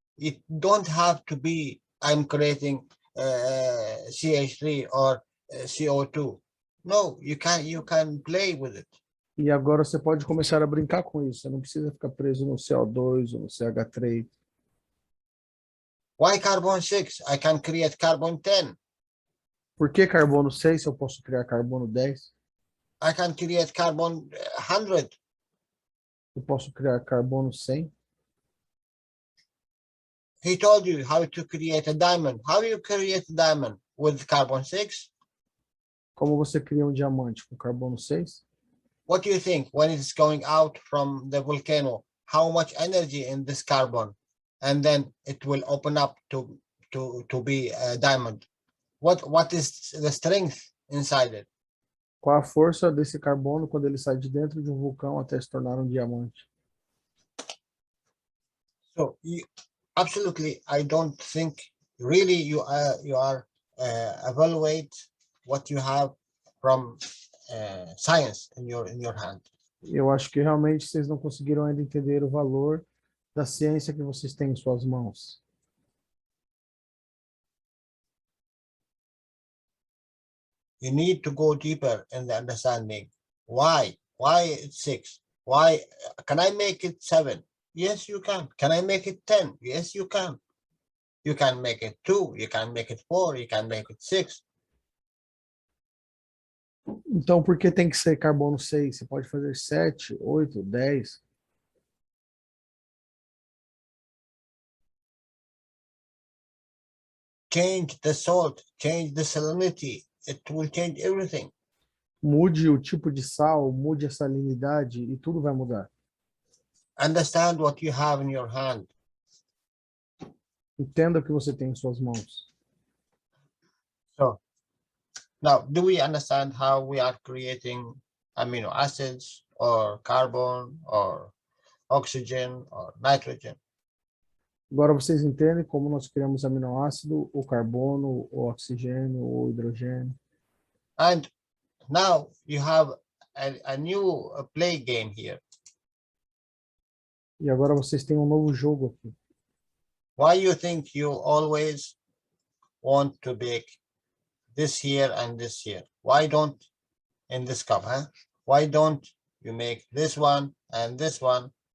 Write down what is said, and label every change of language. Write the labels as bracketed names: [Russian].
[English] It don't have to be I'm creating CH3 or CO2. No, you can play with it. [Portuguese] E agora você pode começar a brincar com isso. Você não precisa ficar preso no CO2 ou no CH3. [English] Why carbon 6? I can create carbon 10. [Portuguese] Por que carbono 6 se eu posso criar carbono 10? [English] I can create carbon 100. [Portuguese] Eu posso criar carbono 100? [English] He told you how to create a diamond. How you create a diamond? With carbon 6? [Portuguese] Como você cria um diamante com carbono 6? [English] What do you think when it's going out from the volcano? How much energy in this carbon? And then it will open up to be a diamond. What is the strength inside it? [Portuguese] Qual a força desse carbono quando ele sai de dentro de um vulcão até se tornar um diamante? [English] So absolutely, I don't think really you are evaluate what you have from science in your hand. [Portuguese] Eu acho que realmente vocês não conseguiram ainda entender o valor da ciência que vocês têm em suas mãos. [English] You need to go deeper in the understanding. Why it's 6? Why can I make it 7? Yes, you can. Can I make it 10? Yes, you can. You can make it 2. You can make it 4. You can make it 6. [Portuguese] Então, por que tem que ser carbono 6? Você pode fazer 7, 8, 10. [English] Change the salt, change the salinity. It will change everything. [Portuguese] Mude o tipo de sal, mude a salinidade e tudo vai mudar. [English] Understand what you have in your hand. [Portuguese] Entenda o que você tem em suas mãos. [English] So, now, do we understand how we are creating amino acids or carbon or oxygen or nitrogen? [Portuguese] Agora vocês entendem como nós criamos aminoácido, o carbono, o oxigênio, o hidrogênio. [English] And now you have a new play game here. [Portuguese] E agora vocês têm um novo jogo aqui. [English] Why you think you always want to bake this here and this here? Why don't in this cup, huh? Why don't you make this one and this one?